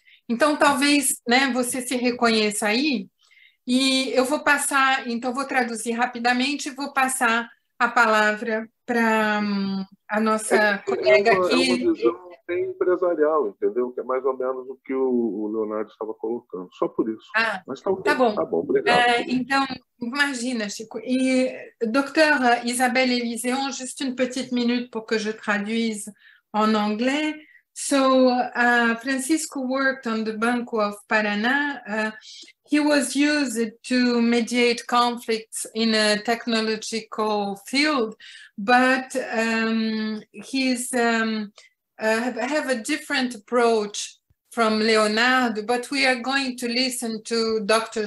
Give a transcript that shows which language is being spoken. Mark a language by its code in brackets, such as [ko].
[pt] Então, talvez, né, você se reconheça aí. E eu vou passar, então, vou traduzir rapidamente e vou passar a palavra para a nossa colega aqui. É uma visão bem empresarial, entendeu? Que é mais ou menos o que o Leonardo estava colocando. Só por isso. Ah, mas tá, okay. Tá bom. Tá bom, obrigado. Então, imagina, Chico. [fr] Et docteur Isabelle Élyséon, juste une petite minute pour que je traduise en anglais. [en] So, Francisco worked on the Banco of Paraná. He was used to mediate conflicts in a technological field, but he's have a different approach from Leonardo, but we are going to listen to Dr.